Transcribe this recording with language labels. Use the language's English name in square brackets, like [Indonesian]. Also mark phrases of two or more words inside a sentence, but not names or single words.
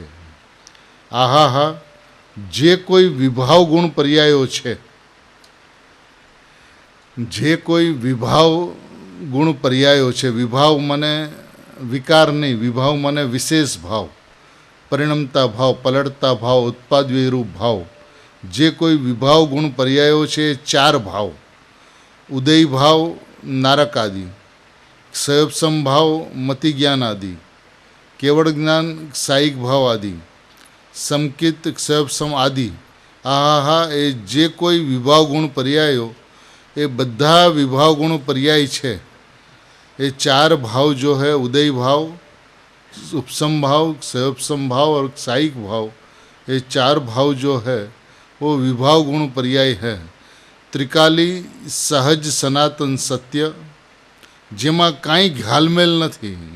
[Gujarati] આહા, જે કોઈ વિભાવ ગુણ પર્યાયો છે, જે કોઈ વિભાવ ગુણ પર્યાયો છે, વિભાવ મને વિકાર નહીં, વિભાવ મને વિશેષ ભાવ, પરિણમતા ભાવ, પલટતા ભાવ, ઉત્પાદરૂપ ભાવ. જે કોઈ વિભાવ ગુણ પર્યાયો છે એ ચાર ભાવ: ઉદય ભાવ નારક આદિ, ક્ષયોપસમ ભાવ મતિ જ્ઞાન આદિ, કેવળ જ્ઞાન ક્ષયિક ભાવ આદિ, સમકિત ક્ષયોપસમ આદિ. આહા, એ જે કોઈ વિભાવ ગુણ પર્યાયો, એ બધા વિભાવ ગુણ પર્યાય છે [Hindi] ये चार भाव जो है, उदय भाव, उपसम भाव, सयोपसम भाव और सायिक भाव, ये चार भाव जो है वो विभाव गुण पर्याय है। [Gujarati] ત્રિકાળી સહજ સનાતન સત્ય, જેમાં કાંઈ ઘાલમેલ નહીં।